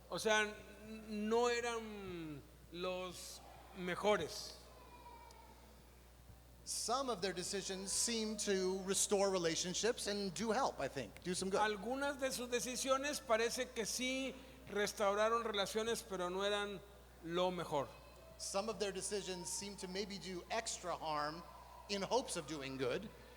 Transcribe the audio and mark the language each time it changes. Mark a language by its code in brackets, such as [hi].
[es] O sea, no eran los mejores. [en] Some of their decisions seem to restore relationships and do help, I think, do some good. [es] Algunas de sus decisiones parece que sí restauraron relaciones, pero no eran lo mejor. [en] Some of their decisions seem to maybe do extra harm in hopes of doing good.